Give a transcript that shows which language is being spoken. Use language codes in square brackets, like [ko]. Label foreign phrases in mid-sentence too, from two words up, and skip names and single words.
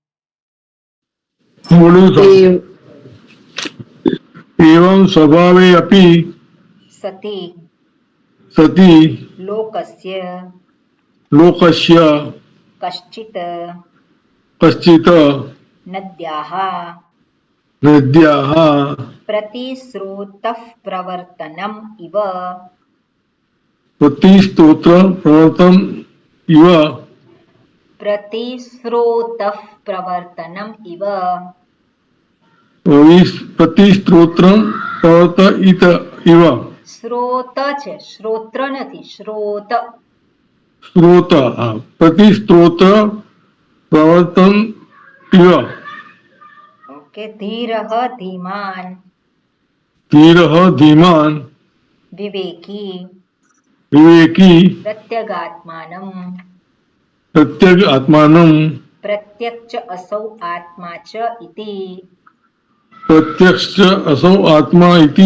[gu] બોલું છું. [sa] એવં સ્વભાવે અપી સતી સતી લોકસ્ય કશ્ચિત કશ્ચિત નદ્યાઃ નદ્યાઃ प्रतिस्रोतः प्रवर्तनम् इव प्रतिस्त्रोत्र प्रवर्तन इव प्रतिस्रोतः प्रवर्तनम् इव प्रतिस्त्रोत्र प्रवर्तित इव [gu] स्रोत છે શ્રોત્ર નથી શ્રોત [sa] स्त्रोत प्रतिस्त्रोत्र प्रवर्तन इव ઓકે ધીરઃ ધીમાન धीरः धीमान् વિવેકી विवेकी प्रत्यगात्मानं प्रत्यग आत्मानं प्रत्यक्ष असौ आत्मा च इति प्रत्यक्ष असौ आत्मा इति